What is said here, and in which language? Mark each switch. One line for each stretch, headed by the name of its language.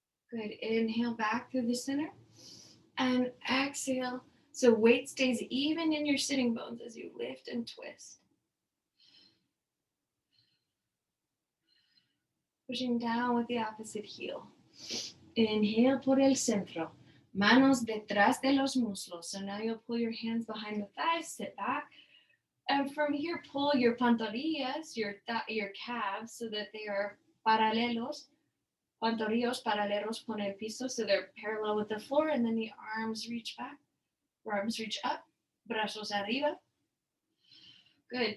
English: Good. Inhale back through the center and exhale. So weight stays even in your sitting bones as you lift and twist. Pushing down with the opposite heel. Inhale
Spanish: por el centro. Manos detrás de los muslos.
English: So now you'll pull your hands behind the thighs, sit back. And from here, pull your
Spanish: pantorrillas,
English: your calves, so that they are paralelos.
Spanish: Pantorrillos paralelos con el piso,
English: so they're parallel with the floor. And then the arms reach back. Arms reach up.
Spanish: Brazos arriba.
English: Good.